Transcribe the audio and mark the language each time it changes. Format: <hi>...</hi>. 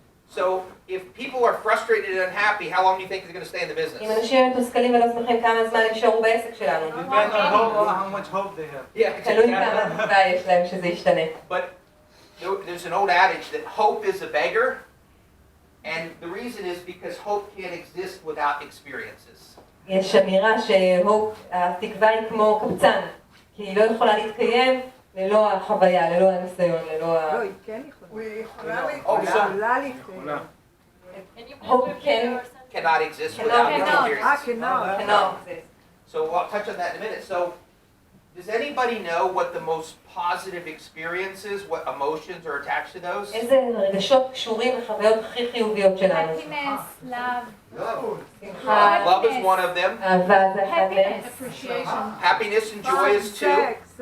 <en>So, if people are frustrated and unhappy, how long do you think they're going to stay in the business?</en> <he>אם אנשים מתוסכלים ולא שמחים, כמה זמן נשארו בעסק שלנו?</he> <en>Depends on how much hope they have. Yeah,</en> <he>תלוי כמה תקווה יש להם שזה ישתנה.</he> <en>But there's an old adage that hope is a beggar, and the reason is because hope can't exist without experiences.</en> <he>יש אמירה שהתקווה היא כמו קבצן, כי היא לא יכולה להתקיים ללא החוויה, ללא הניסיון, ללא ה... לא, היא כן יכולה להתקיים.</he> <en>hope can Cannot exist without experiences. cannot. So we'll touch on that in a minute. So, does anybody know what the most positive experiences, what emotions are attached to those?</en> <he>איזה רגשות קשורים לחוויות הכי חיוביות שלנו?</he> <en>happiness, love,</en> <he>שמחה,</he> <en>Love is one of them.</en> <he>אהבה זה אחד מהם.</he> <en>happiness, appreciation, Happiness and joy is two.</en>